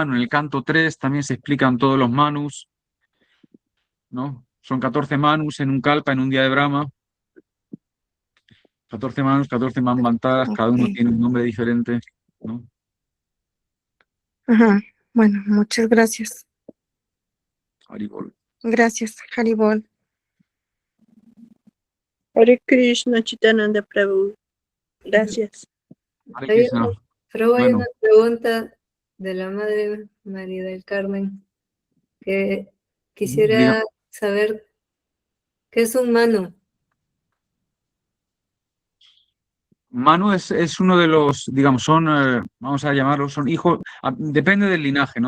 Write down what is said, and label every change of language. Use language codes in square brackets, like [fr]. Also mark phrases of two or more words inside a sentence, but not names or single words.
[es] En el canto 3 también se explican todos los Manus, ¿no? Son 14 Manus en un Kalpa, en un día de Brahma. 14 Manus, 14 Manvantaras, cada uno Ok. tiene un nombre diferente, ¿no? Ajá. Bueno, muchas gracias. Haribol. Gracias, Haribol. Hare Krishna, Chitananda Prabhu. Gracias. Hare Hay Krishna. Prabhu, hay Bueno. una pregunta de la Madre María del Carmen que quisiera Diga. saber qué es un Manu. Manu es uno de los, digamos, son, vamos a llamarlos, son hijos, depende del linaje, ¿no?